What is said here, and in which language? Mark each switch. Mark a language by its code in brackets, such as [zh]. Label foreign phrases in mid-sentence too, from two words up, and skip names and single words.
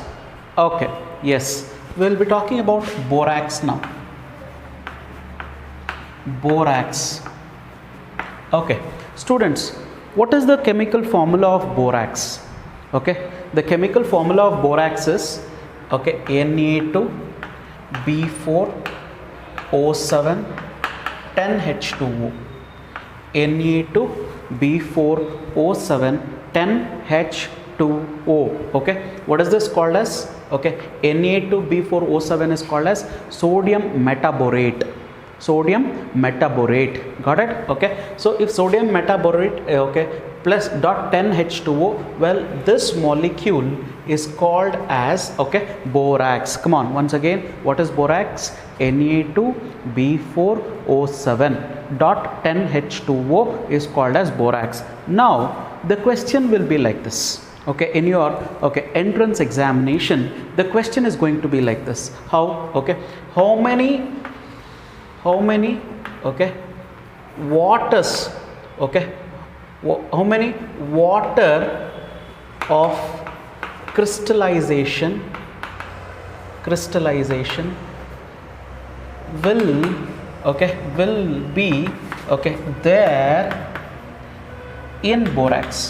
[en] Yes, we will be talking about borax now. Borax. Students, what is the chemical formula of borax? The chemical formula of borax is Na2B4O7 10H2O. Na2B4O7 10H2O. What is this called as? Na2B4O7 is called as sodium metaborate. Got it? So if sodium metaborate plus dot 10H2O, well this molecule is called as borax. Come on, once again, what is borax? Na2B4O7 dot 10H2O is called as borax. Now the question will be like this. In your entrance examination, the question is going to be like this. How many waters, how many water of crystallization will be there in borax?